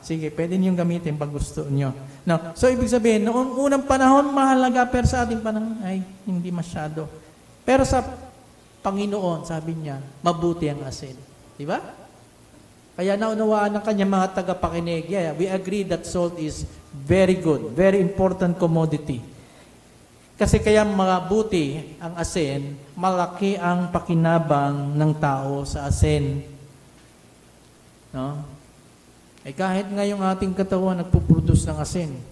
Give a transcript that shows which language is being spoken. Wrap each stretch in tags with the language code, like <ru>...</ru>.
<tl>Sige, pwede niyong gamitin pag gusto niyo. No, so, ibig sabihin, noong unang panahon, mahalaga, pero sa ating panahon, ay, hindi masyado. Pero sa Panginoon, sabi niya, mabuti ang asin. Di ba? Kaya naunawaan ng kanya mga tagapakinig.</tl> <en>Yeah, we agree that salt is very good, very important commodity.</en> <tl>Kasi kaya mabuti ang asin, malaki ang pakinabang ng tao sa asin. No? Kahit nga yung ating katawan nagpuproduce ng asin.</tl>